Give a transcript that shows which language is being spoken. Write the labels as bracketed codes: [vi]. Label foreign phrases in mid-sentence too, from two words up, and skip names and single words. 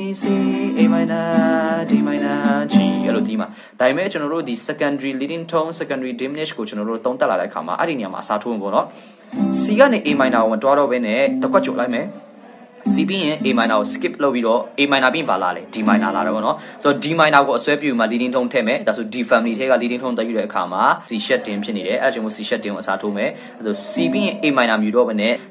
[en] A minor D minor G [my] အဲ့လိုတီးမှာဒါပေမဲ့ကျွန်တော်တို့ဒီ [en] secondary leading tone secondary diminish [my] ကိုကျွန်တော်တို့သုံးတက်လာတဲ့အခါမှာအဲ့ဒီနေရာမှာအစားထိုးမှာပေါ့နော် C ကနေ [en] A minor [my] ကိုမတွားတော့ဘဲနဲ့တစ်ခွက်ကြိုလိုက်မယ်C ပြီးရင် [en] A minor [my] ကို skip လုပ်ပြီးတော့ [en] A minor [my] ပြီးရင်ပါလာလေ [en] D minor [my] လာတယ်ပေါ့ နော်ဆိုတော့ [en] D minor [my] ကိုအစွဲပြုမှာ [en] leading tone [my] ထည့်မယ်ဒါဆို [en] D family [my] ထဲက [en] leading tone [my] တက်ယူတဲ့အခါမှာ [en] C sharp dim [my] ဖြစ်နေတယ်အဲ့ဒါကြောင့်မို့ [en] C sharp dim [my] ကိုအစားထိုးမယ်အဲ့ဆို C ပြီးရင် [en] A minor [my] မြူတော့ဘဲနဲ့ C